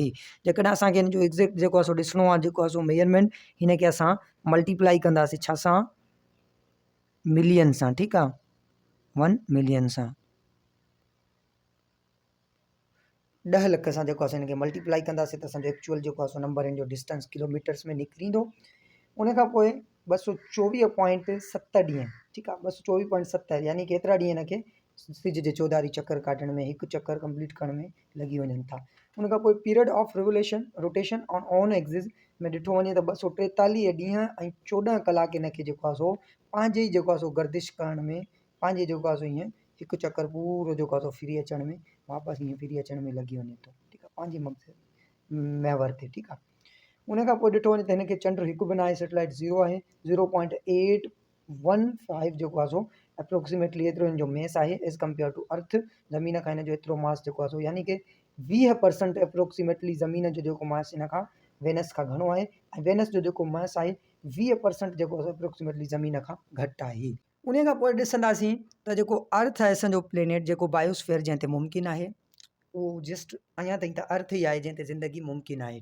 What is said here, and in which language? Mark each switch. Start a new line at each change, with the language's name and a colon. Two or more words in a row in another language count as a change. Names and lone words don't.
Sindhi: जेकॾहिं असांखे हिन जो एग्ज़ैक्ट जेको आहे सो ॾिसणो आहे जेको आहे सो मेजरमेंट, हिन खे असां मल्टीप्लाई कंदासीं छा सां, मिलियन सां। ठीकु आहे, 1 मिलियन सां, 10 लख सां जेको आहे हिन खे मल्टीप्लाई कंदासीं त असांजो एक्चुअल जेको आहे सो नंबर हिन जो डिस्टेंस किलोमीटर्स में निकिरी ईंदो। उन खां पोइ 224.7 ॾींहं, ठीकु आहे, 224.7 यानी कि एतिरा ॾींहं हिन खे सिज जे चौधारी चक्कर काटण में, हिकु चक्कर कंप्लीट करण में लॻी वञनि था। उन खां पोइ
English: period of rotation on axis
Sindhi: में ॾिठो वञे त 243 ॾींहं ऐं 14 कलाक हिन खे जेको आहे सो पंहिंजे ई जेको आहे सो गर्दिश करण में, पंहिंजे जेको आहे सो हीअं हिकु चक्कर पूरो जेको आहे सो फिरी अचण में, वापसि हीअं फिरी अचण में लॻी वञे थो। ठीकु आहे, पंहिंजे महवर ते। ठीकु आहे, उन खां पोइ ॾिठो वञे त हिनखे चंड हिकु बि न आहे, सेटेलाइट 0 आहे, 0.815 जेको आहे सो अप्रोक्सीमेटली एतिरो हिन जो मेस आहे
English: as compare to earth.
Sindhi: ज़मीन खां हिन जो एतिरो मास जेको आहे सो यानी कि 20% अप्रोक्सीमेटली ज़मीन जो जेको मास हिन खां वेनस खां घणो आहे, ऐं वेनस जो जेको मास आहे 20% जेको आहे अप्रोक्सीमेटली ज़मीन खां घटि आहे। उन खां पोइ ॾिसंदासीं त जेको अर्थ आहे असांजो प्लैनेट जेको बायोस्फीयर जंहिं ते मुमकिन आहे, उहो जस्ट अञा ताईं त अर्थ ई आहे जंहिं ते ज़िंदगी मुमकिन आहे।